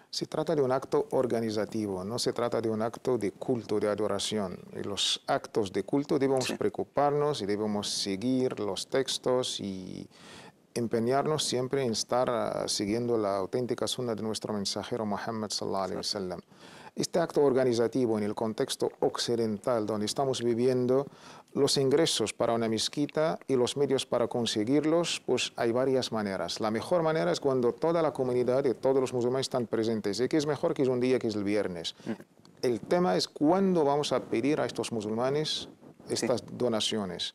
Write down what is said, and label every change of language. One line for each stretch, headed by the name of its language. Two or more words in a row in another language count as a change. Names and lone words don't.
Spanish: Se trata de un acto organizativo, no se trata de un acto de culto, de adoración. Y los actos de culto debemos preocuparnos y debemos seguir los textos y empeñarnos siempre en estar siguiendo la auténtica sunna de nuestro mensajero Muhammad
Arabic: صلى الله عليه وسلم.
Spanish: Este acto organizativo en el contexto occidental donde estamos viviendo, los ingresos para una mezquita y los medios para conseguirlos, pues hay varias maneras. La mejor manera es cuando toda la comunidad y todos los musulmanes están presentes. ¿Y qué es mejor que es un día que es el viernes? El tema es cuándo vamos a pedir a estos musulmanes estas donaciones.